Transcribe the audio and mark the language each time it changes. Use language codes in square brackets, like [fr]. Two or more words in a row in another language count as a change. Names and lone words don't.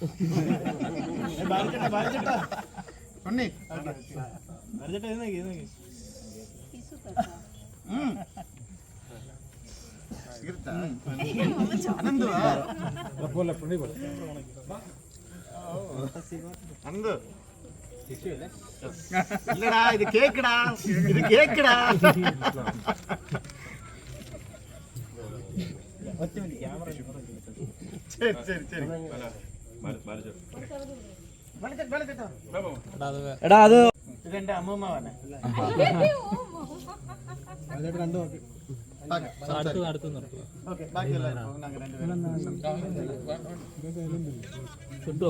[ml] ഉണ്ണി അനന്തു [ta] இல்லடா இது கேக்குடா, இது கேக்குடா. சரி சரி சரி. [ml] എടാ അത് ഇതെന്റെ അമ്മൂമ്മയാണ്. ഓക്കെ ബാക്കി എല്ലാവരും ഞങ്ങൾ രണ്ടുപേരും.